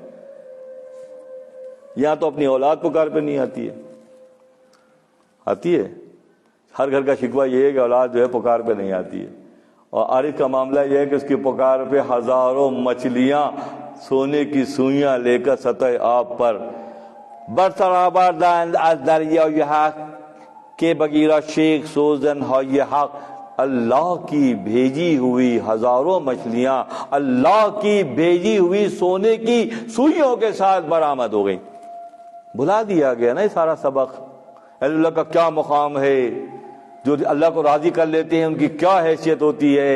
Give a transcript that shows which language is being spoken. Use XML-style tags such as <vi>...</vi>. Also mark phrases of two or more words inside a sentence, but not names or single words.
<ur>یہاں تو اپنی اولاد پکار پہ نہیں آتی ہے، آتی ہے؟ ہر گھر کا شکوہ یہ ہے کہ اولاد جو ہے پکار پہ نہیں آتی ہے، اور عارف کا معاملہ یہ ہے کہ اس کی پکار پہ ہزاروں مچھلیاں سونے کی سوئیاں لے کر سطح آب پر</ur> <fa>برآوردند از دریائے حق</fa> <ur>کے بغیر</ur> <fa>شیخ سوزن های حق،</fa> <ur>اللہ کی بھیجی ہوئی ہزاروں مچھلیاں اللہ کی بھیجی ہوئی سونے کی سوئیوں کے ساتھ برآمد ہو گئیں۔ بھلا دیا گیا نا یہ سارا سبق، اللہ کا کیا مقام ہے، جو اللہ کو راضی کر لیتے ہیں ان کی کیا حیثیت ہوتی ہے۔</ur>